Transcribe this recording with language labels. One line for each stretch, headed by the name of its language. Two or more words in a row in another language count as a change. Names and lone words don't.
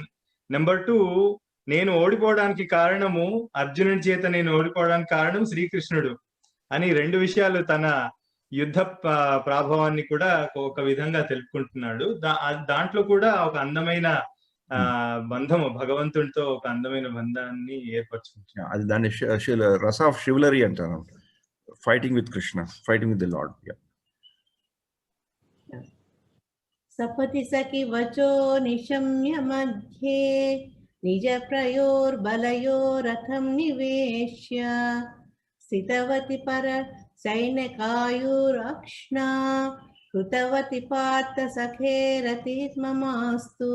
Telugu: నెంబర్ 2, నేను ఓడిపోవడానికి కారణము, అర్జునుడి చేత నేను ఓడిపోవడానికి కారణం శ్రీకృష్ణుడు అని రెండు విషయాలు తన యుద్ధ ప్రాభవాన్ని కూడా ఒక విధంగా తెలుపుకుంటున్నాడు. దాంట్లో కూడా ఒక అందమైన బంధము, భగవంతుడితో ఒక అందమైన బంధాన్ని ఏర్పరచుకుంటున్నాడు. అది దాన్ని
English: rasa of chivalry అంటారు, fighting with Krishna, fighting with the Lord.
Sanskrit: सपति सखि वचो निशम्य मध्ये निज प्रयोर्बलयोरथं निवेश्य स्थितवति पर सैन्यकायुरक्ष्णा कृतवति पार्थ सखेरतिर्ममास्तु.